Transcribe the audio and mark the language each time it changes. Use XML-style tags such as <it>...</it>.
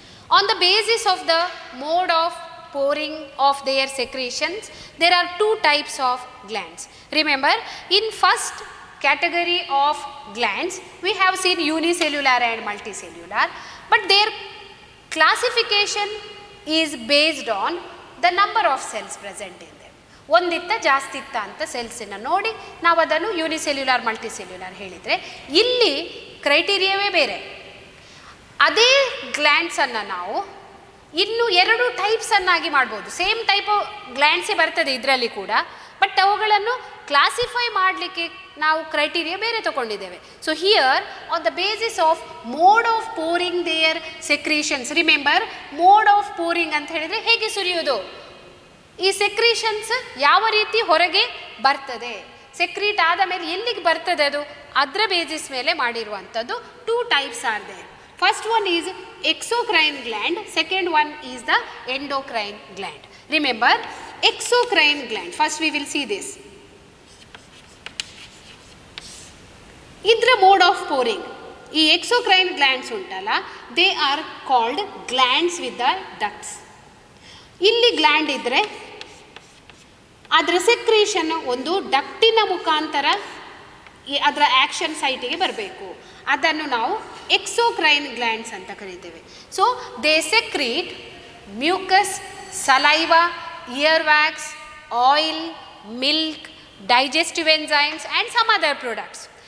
<en>On the basis of the mode of pouring of their secretions, there are two types of glands. Remember, in first category of glands, we have seen unicellular and multicellular, but their classification is based on the number of cells present in them.</en> <kn>ಒಂದಿತ್ತ ಜಾಸ್ತಿ ಇತ್ತ ಅಂತ ಸೆಲ್ಸನ್ನು ನೋಡಿ ನಾವು ಅದನ್ನು unicellular multicellular ಹೇಳಿದರೆ, ಇಲ್ಲಿ ಕ್ರೈಟೀರಿಯಾವೇ ಬೇರೆ. ಅದೇ ಗ್ಲ್ಯಾಂಡ್ಸನ್ನು ನಾವು ಇನ್ನು ಎರಡು ಟೈಪ್ಸನ್ನಾಗಿ ಮಾಡ್ಬೋದು. ಸೇಮ್ ಟೈಪ್ ಆಫ್ ಗ್ಲ್ಯಾಂಡ್ಸೇ ಬರ್ತದೆ ಇದರಲ್ಲಿ ಕೂಡ, ಬಟ್ ಅವುಗಳನ್ನು ಕ್ಲಾಸಿಫೈ ಮಾಡಲಿಕ್ಕೆ ನಾವು ಕ್ರೈಟೀರಿಯಾ ಬೇರೆ ತಗೊಂಡಿದ್ದೇವೆ.</kn> <en>so here on the basis of mode of pouring</en> <kn>there secretions, remember mode of pouring ಅಂತ ಹೇಳಿದರೆ ಹೇಗೆ ಸುರಿಯೋದು, ಈ ಸೆಕ್ರೀಷನ್ಸ್ ಯಾವ ರೀತಿ ಹೊರಗೆ ಬರ್ತದೆ, ಸೆಕ್ರೀಟ್ ಆದ ಮೇಲೆ ಎಲ್ಲಿಗೆ ಬರ್ತದೆ ಅದು, ಅದರ ಬೇಸಿಸ್ ಮೇಲೆ ಮಾಡಿರುವಂಥದ್ದು.</kn> <en>Two types are there. First one is exocrine gland, second one is the endocrine gland. Remember, exocrine gland, first we will see this. Idra mode of pouring, ee exocrine glands untala, they are called glands with the ducts.</en> <kn>Illi gland idre adra secretion ಒಂದು ಡಕ್ಟಿನ ಮುಖಾಂತರ ಅದರ action ಸೈಟಿಗೆ ಬರಬೇಕು. ಅದನ್ನು ನಾವು exocrine glands ಅಂತ ಕರಿತೇವೆ.</kn> <en>So they secrete mucus, saliva, ear wax, oil, milk, digestive enzymes and some other products.</en>